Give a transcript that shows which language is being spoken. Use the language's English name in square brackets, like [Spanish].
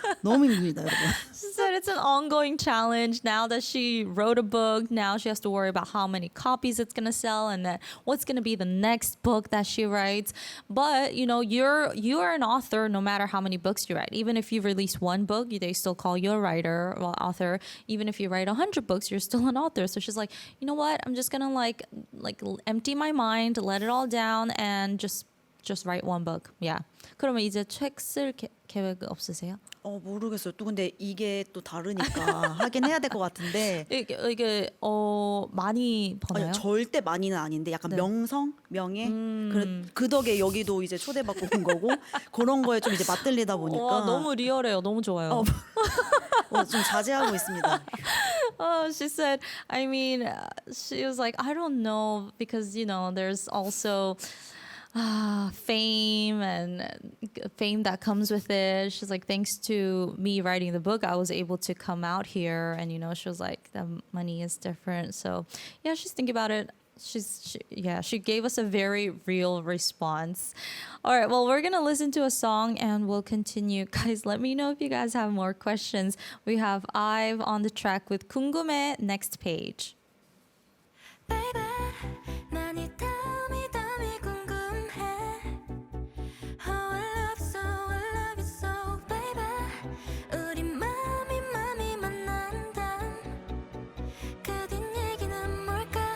[Korean] 너무 힘듭니다, 여러분. [English] She said it's an ongoing challenge now that she wrote a book. Now she has to worry about how many copies it's going to sell and then what's going to be the next book that she writes. But, you know, you are an author no matter how many books you write. Even if you release one book, they still call you a writer or author. Even if you write 100 books, you're still an author. So she's like, you know what? I'm just going to like empty my mind, let it all down and just write one book. Yeah. [Korean] 그러면 이제 책 쓸 계획 없으세요? 모르겠어요. 또 근데 이게 또 다르니까 하긴 해야 될 것 같은데. 이게 많이 버나요? 아니, 절대 많이는 아닌데 약간 네. 명성, 명예. 그 덕에 여기도 이제 초대받고 온 거고 그런 거에 좀 이제 맞들리다 보니까 와, 너무 리얼해요. 너무 좋아요. 좀 자제하고 있습니다. [English] She said, I mean, she was like, I don't know, because, you know, there's also fame and fame that comes with it. She's like, thanks to me writing the book, I was able to come out here. And, you know, she was like, the money is different. So, yeah, she's thinking about it. She gave us a very real response. All right, well, we're going to listen to a song and we'll continue. Guys, let me know if you guys have more questions. We have IVE on the track with 궁금해, next page. [Korean] Baby, 난 이 땀이 궁금해. [English] Oh, I love you so, baby. [Korean] 우리 맘이 만난다. 그 뒷 얘기는 뭘까?